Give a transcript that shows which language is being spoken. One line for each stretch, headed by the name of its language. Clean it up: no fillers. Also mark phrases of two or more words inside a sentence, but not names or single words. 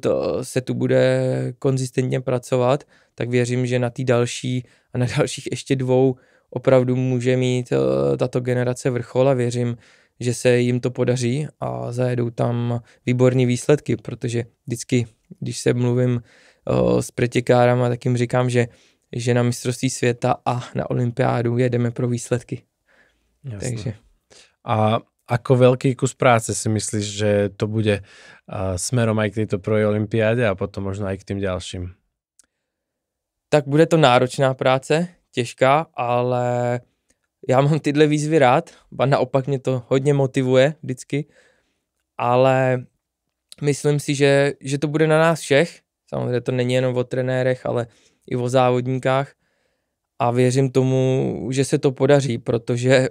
Czech: se tu bude konzistentně pracovat, tak věřím, že na té další a na dalších ještě 2 opravdu může mít tato generace vrchol a věřím, že se jim to podaří a zajedou tam výborné výsledky, protože vždycky, když se mluvím s pretěkárama, tak jim říkám, že na mistrovství světa a na olympiádu jedeme pro výsledky.
Slovak: Jasne. Takže. A ako veľký kus práce si myslíš, že to bude smerom aj k tejto prvej olympiáde a potom možno aj k tým ďalším?
Czech: Tak bude to náročná práce, těžká, ale já mám tyhle výzvy rád, a naopak mě to hodně motivuje vždycky, ale myslím si, že to bude na nás všech, samozřejmě to není jenom o trenérech, ale i o závodníkách a věřím tomu, že se to podaří, protože